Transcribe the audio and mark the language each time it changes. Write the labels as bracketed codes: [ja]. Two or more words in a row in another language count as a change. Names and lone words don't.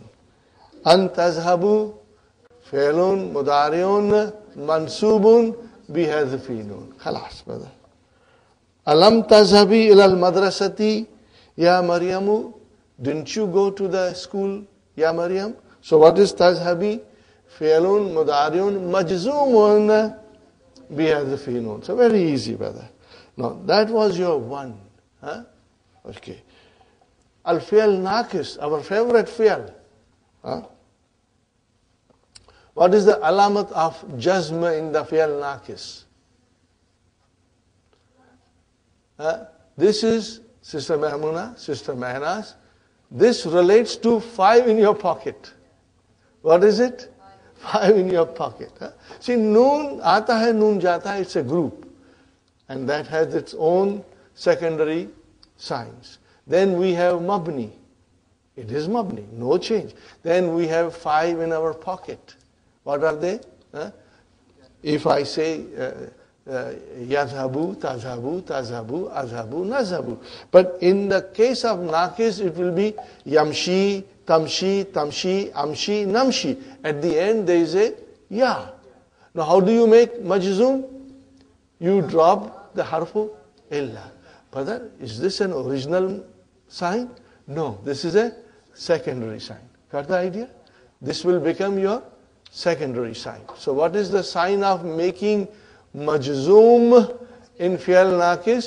[ar] أن تذهبوا فعل مضارع منصوب بحذف النون. [en] Khalas, brother. [ar] ألم تذهبي إلى المدرسة يا مريم. [en] Didn't you go to the school, ya Maryam? So what is tazhabi? [ar] فعل مضارع مجزوم بحذف النون. [en] So very easy, brother. Now that was your one. Huh? Okay. [ar] الفعل الناقص, [en] our favorite fi'l. Huh? What is the alamat of jazm in the [ar] الفعل الناقص? [en] This is Sister Mahmuna, Sister Mehnas. This relates to 5 in your pocket. What is it? 5 in your pocket. Huh? [ur] See, نون آتا ہے، نون جاتا ہے, [en] it's a group. And that has its own secondary signs. Then we have mabni. It is mabni, no change. Then we have 5 in our pocket. What are they? If I say [ar] يذهب، تذهب، تذهب، أذهب، نذهب. [en] But in the case of naqis, it will be [ar] يمشي، تمشي، تمشي، أمشي، نمشي. [en] At the end, there is a ya. Now, how do you make majzum? You drop the [ar] حرف العلة. [en] Brother, is this an original sign? No, this is a secondary sign. Got the idea? This will become your secondary sign. So what is the sign of making majzoom in [ar] الفعل الناقص?